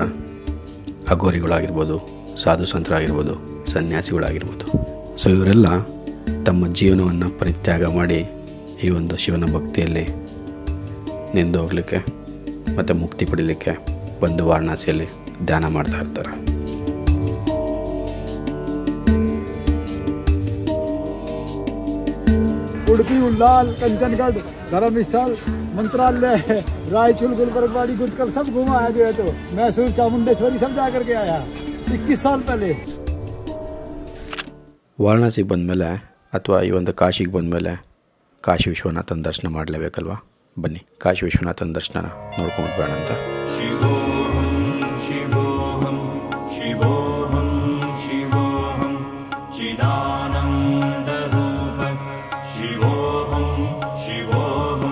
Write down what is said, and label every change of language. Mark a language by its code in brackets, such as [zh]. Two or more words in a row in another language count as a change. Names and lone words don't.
[kn] ಅಘೋರಿಗಳಾಗಿರ್ಬೋದು, ಸಾಧು ಸಂತರಾಗಿರ್ಬೋದು, ಸನ್ಯಾಸಿಗಳಾಗಿರ್ಬೋದು. ಸೊ ಇವರೆಲ್ಲ ತಮ್ಮ ಜೀವನವನ್ನು ಪರಿತ್ಯಾಗ ಮಾಡಿ ಈ ಒಂದು ಶಿವನ ಭಕ್ತಿಯಲ್ಲಿ ನಿಂದು ಹೋಗಲಿಕ್ಕೆ ಮತ್ತು ಮುಕ್ತಿ ಪಡೀಲಿಕ್ಕೆ ಬಂದು ವಾರಣಾಸಿಯಲ್ಲಿ ಧ್ಯಾನ ಮಾಡ್ತಾ ಇರ್ತಾರೆ. [hi] उड़पी उल्लाल कंचनगढ़ धर्मस्थल मंत्रालय रायचूर गुलबर्गवाड़ी गुटकर सब घुमा है जो है। तो मैसूर चामुंडेश्वरी सब जा करके आया 21 साल पहले. [kn] ವಾರಣಾಸಿಗೆ ಬಂದಮೇಲೆ ಅಥವಾ ಈ ಒಂದು ಕಾಶಿಗೆ ಬಂದಮೇಲೆ ಕಾಶಿ ವಿಶ್ವನಾಥನ ದರ್ಶನ ಮಾಡಲೇಬೇಕಲ್ವ. ಬನ್ನಿ ಕಾಶಿ ವಿಶ್ವನಾಥನ ದರ್ಶನ ನೋಡ್ಕೊಂಡು ಬರೋಣ ಅಂತ. [sa] ಶಿವೋಹಂ ಶಿವೋಹಂ ಶಿವೋಹಂ ಶಿವೋಹಂ ಚಿದಾನಂದ ರೂಪ ಶಿವೋಹಂ ಶಿವೋಹಂ.